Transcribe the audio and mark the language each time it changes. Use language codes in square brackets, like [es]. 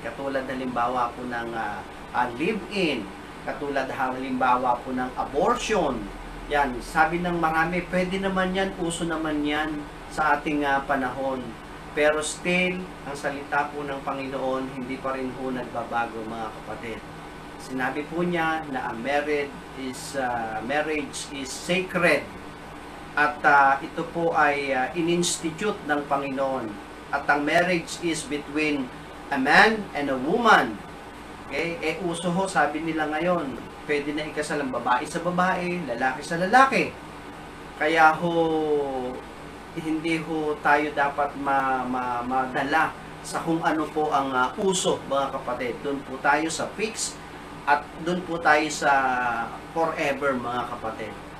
[tl] Katulad halimbawa po ng live-in, katulad halimbawa po ng abortion. Yan, sabi ng marami, pwede naman yan, uso naman yan sa ating panahon. Pero still, ang salita po ng Panginoon, hindi pa rin po nagbabago, mga kapatid. Sinabi po niya na [en] marriage is sacred. [tl] At ito po ay in-institute ng Panginoon. At ang [en] marriage is between a man and a woman. Okay? [tl] Uso ho, sabi nila ngayon, pwede na ikasal ang babae sa babae, lalaki sa lalaki. Kaya ho, hindi ho tayo dapat madala sa kung ano po ang uso, mga kapatid. Doon po tayo sa fix at doon po tayo sa forever, mga kapatid.